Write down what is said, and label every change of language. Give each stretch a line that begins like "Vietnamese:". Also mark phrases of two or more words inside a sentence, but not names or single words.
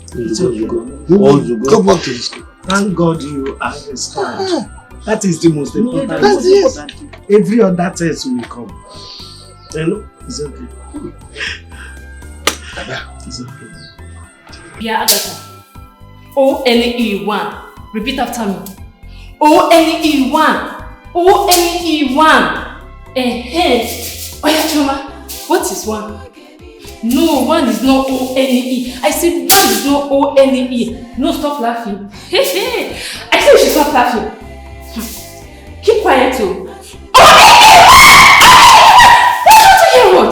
English: It's okay. Go back to the school. Thank God you understand. That is the most important. Yes. Every other test will come. You know, it's okay. It's okay. Yeah, Agatha. O-N-E-1. Repeat after me. O-N-E-1. O-N-E-1. Oh yeah, Chuma. What is 1? No, 1 is not O-N-E. I said 1 is not O-N-E. No, stop laughing. I said you should stop laughing. Keep quiet too. What?